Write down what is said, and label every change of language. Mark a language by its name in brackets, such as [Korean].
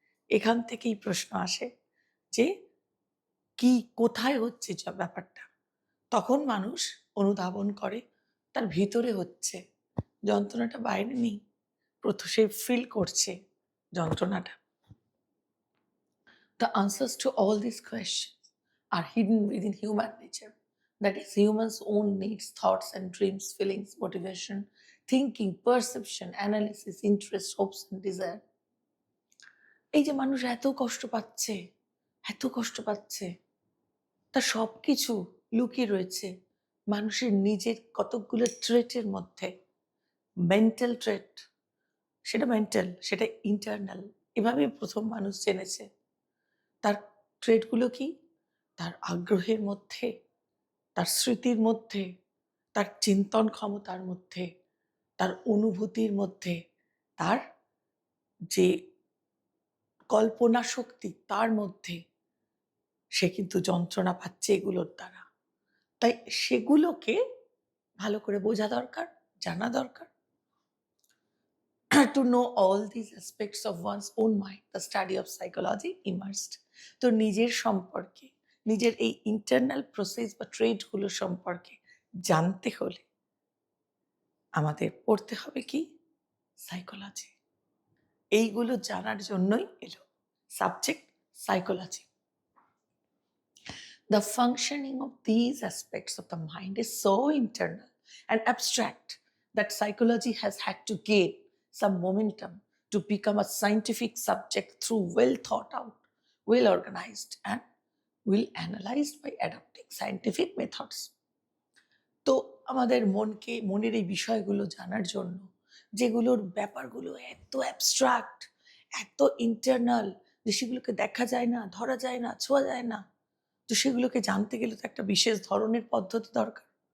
[Bangla] এখান থেকেই প্রশ্ন আসে যে কি, কোথায় হচ্ছে ব্যাপারটা। তখন মানুষ অনুধাবন করে তার ভিতরে হচ্ছে, যন্ত্রণাটা বাইরে নেই, প্রথম সে ফিল করছে যন্ত্রণাটা। [English] The answers to all these questions are hidden within human nature. That is, humans' own needs, thoughts and dreams, feelings, motivation, thinking, perception, analysis, interest, hopes and desire. [Bangla] এই যে মানুষ এত কষ্ট পাচ্ছে, এত কষ্ট পাচ্ছে, তার সব কিছু লুকিয়ে রয়েছে মানুষের নিজের কতকগুলো ট্রেটের মধ্যে। মেন্টাল ট্রেট, সেটা মেন্টাল, সেটা ইন্টারনাল, এভাবেই প্রথম মানুষ জেনেছে। তার ট্রেটগুলো কি? তার আগ্রহের মধ্যে, তার স্মৃতির মধ্যে, তার চিন্তন ক্ষমতার মধ্যে, তার অনুভূতির মধ্যে, তার যে কল্পনা শক্তি তার মধ্যে। সে কিন্তু যন্ত্রণা পাচ্ছে এগুলোর দ্বারা, তাই সেগুলোকে ভালো করে বোঝা দরকার, জানা দরকার। [English] to know all these aspects of one's own mind, the study of psychology immersed. [Bangla] তো নিজের সম্পর্কে, নিজের এই ইন্টারনাল প্রসেস বা ট্রেডগুলো সম্পর্কে জানতে হলে আমাদের পড়তে হবে কি? সাইকোলজি। এইগুলো জানার জন্যই এলো subject psychology. [English] The functioning of these aspects of the mind is so internal and abstract that psychology has had to gain some momentum to become a scientific subject through well thought out, well organized, and well analyzed by adopting scientific methods. [Bangla] তো আমাদের মনের এই বিষয়গুলো জানার জন্য, যেগুলোর ব্যাপারগুলো এত অ্যাবস্ট্রাক্ট, এত ইন্টারনাল, যে সেগুলোকে দেখা যায় না, ধরা যায় না, ছোঁয়া যায় না, তো সেগুলোকে জানতে গেলে তো একটা বিশেষ ধরনের পদ্ধতি দরকার।